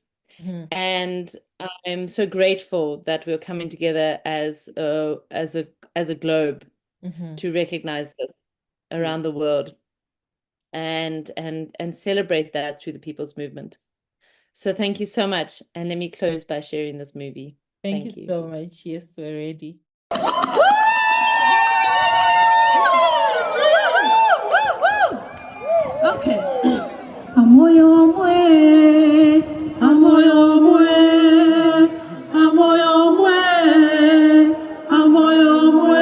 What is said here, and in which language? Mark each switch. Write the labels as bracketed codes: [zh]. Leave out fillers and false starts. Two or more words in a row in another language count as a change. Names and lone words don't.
[en] And I'm so grateful that we're coming together as a globe to recognize this around the world, and celebrate that through the People's Movement. So thank you so much, and let me close by sharing this movie. Thank you so much. Yes, we're ready. Okay. Amoyo mwe, amoyo mwe, amoyo mwe, amoyo mwe.